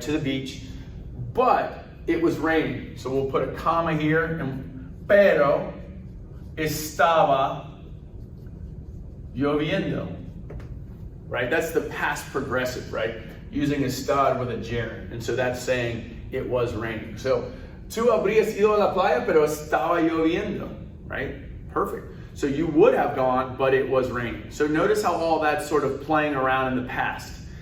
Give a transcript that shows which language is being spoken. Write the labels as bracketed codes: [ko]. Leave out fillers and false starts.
[en] To the beach, but it was raining. So we'll put a comma here, and [es] pero estaba lloviendo, [en] right? That's the past progressive, right? Using estad with a gerund. And so that's saying it was raining. So, [es] tú habrías ido a la playa, pero estaba lloviendo, [en] right? Perfect. So you would have gone, but it was raining. So notice how all that's sort of playing around in the past.